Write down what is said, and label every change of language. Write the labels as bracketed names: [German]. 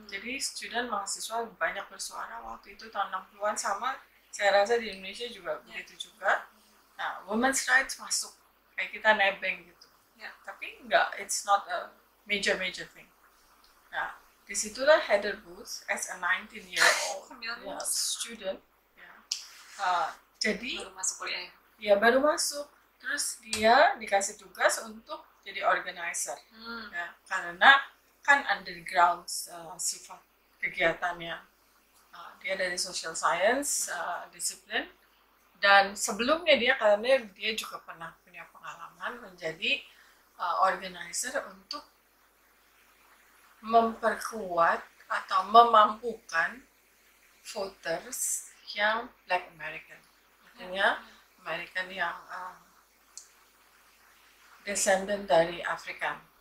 [Indonesian] Jadi student mahasiswa banyak bersuara waktu itu tahun 60-an, sama saya rasa di Indonesia juga begitu juga. Nah, women's rights masuk, kayak kita nebeng gitu. Tapi enggak, [English] it's not a major thing. [Indonesian] Nah, disitulah [English] Heather Booth as a 19-year-old student. [Indonesian] Jadi baru masuk kuliah ya, baru masuk, terus dia dikasih tugas untuk jadi organizer, ya, karena kan underground sifat kegiatannya. Dia dari social science disiplin, dan sebelumnya karena dia juga pernah punya pengalaman menjadi organizer untuk memperkuat atau memampukan voters yang Black American, artinya American yang descendant dari Afrika.